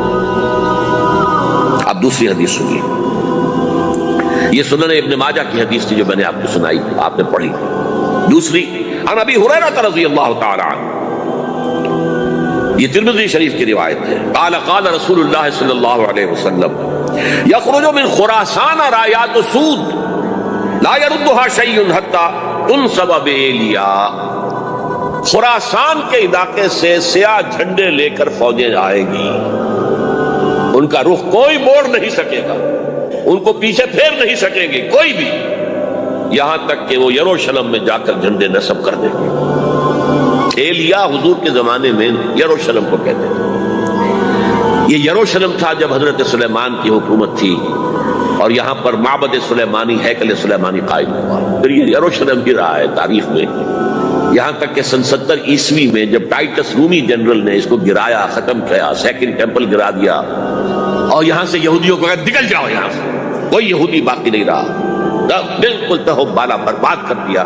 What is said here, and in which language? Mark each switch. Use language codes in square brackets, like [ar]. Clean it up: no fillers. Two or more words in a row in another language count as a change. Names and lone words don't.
[ur] اب دوسری حدیث سنیے، یہ سنن ابن ماجہ کی حدیث تھی جو میں نے آپ کو سنائی، آپ نے پڑھی۔ [ar] دوسری عن ابی ہریرہ رضی اللہ تعالی عنہ، [ur] یہ ترمذی شریف کی روایت ہے، [ar] قال قال رسول اللہ صلی اللہ علیہ وسلم یخرج من خراسان رایات سود لا يردها شیء حتی تنصب بإیلیا۔ [ur] خراسان کے علاقے سے سیاہ جھنڈے لے کر فوجیں آئے گی، ان کا رخ کوئی موڑ نہیں سکے گا، ان کو پیچھے پھیر نہیں سکیں گے کوئی بھی، یہاں تک کہ وہ یروشلم میں جا کر جھنڈے نصب کر دیں گے۔ ایلیا حضور کے زمانے میں یروشلم کو کہتے ہیں۔ یہ یروشلم تھا جب حضرت سلیمان کی حکومت تھی اور یہاں پر معبد سلیمانی، ہیکل سلیمانی قائم ہوا، پھر یہ یروشلم بھی رہا ہے تاریخ میں، یہاں تک کہ سن 70 عیسوی میں جب ٹائٹس رومی جنرل نے اس کو گرایا، ختم کیا، [en] second temple [ur] گرا دیا اور یہاں سے یہودیوں کو کہا نکل جاؤ، یہاں سے کوئی یہودی باقی نہیں رہا، بالکل تہو بالا برباد کر دیا۔